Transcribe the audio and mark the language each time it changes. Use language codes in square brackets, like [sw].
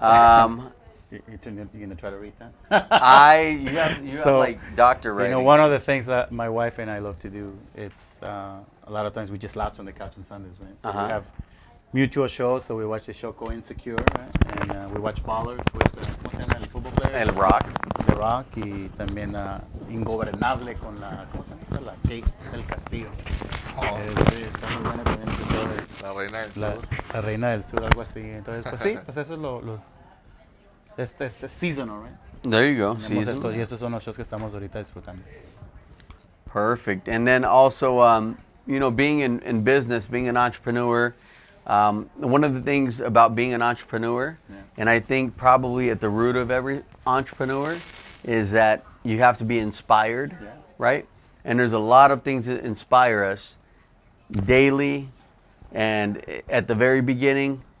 [en] You're gonna try to read that? You have So, like doctor writing. You know, one of the things that my wife and I love to do, it's a lot of times we just lounge on the couch on Sundays, right? So Uh-huh. we have mutual shows, so we watch the show called Insecure, right? And we watch Ballers with, [es] ¿cómo se llama el fútbol [en] player? [es] El Rock. The Rock, y también Ingovernable con la, ¿cómo se llama esta? La Kate del Castillo. Oh, Está muy buena también ese show de la reina del la, sur. la Reina del Sur, algo así. Entonces, pues sí, pues eso es este es seasonal, right? [en] There you go. [es] Tenemos [en] Season. [es] estos, y estos son los shows que estamos ahorita disfrutando. [en] Perfect. And then also, being in business, being an entrepreneur, one of the things about being an entrepreneur, and I think probably at the root of every entrepreneur, is that you have to be inspired, right? And there's a lot of things that inspire us daily and at the very beginning.